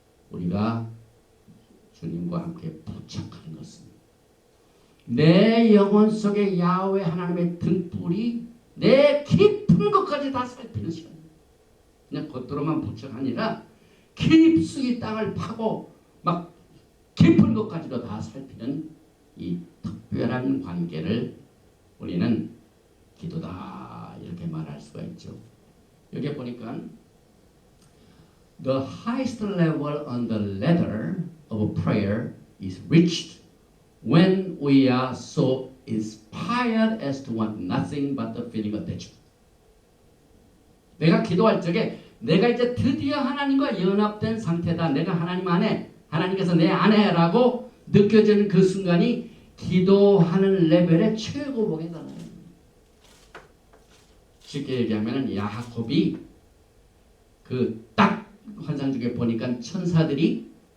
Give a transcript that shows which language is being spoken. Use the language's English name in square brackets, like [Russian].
[Korean] 우리가 주님과 함께 부착하는 것은 내 영혼 속에 야훼 하나님의 등불이 내 깊은 것까지 다 살피는 시간입니다. 그냥 겉으로만 부착 아니라 깊숙이 땅을 파고 막 깊은 것까지도 다 살피는 이 특별한 관계를 우리는 기도다 이렇게 말할 수가 있죠. 여기 보니까 [English] The highest level on the ladder of prayer is reached when we are so inspired as to want nothing but the feeling of attachment. [Korean] 내가 기도할 적에 내가 이제 드디어 하나님과 연합된 상태다. 내가 하나님 안에, 하나님께서 내 안에라고 느껴지는 그 순간이 기도하는 레벨의 최고봉에 달아요. 쉽게 얘기하면 야곱이 그 딱 환상 중에 보니까 천사들이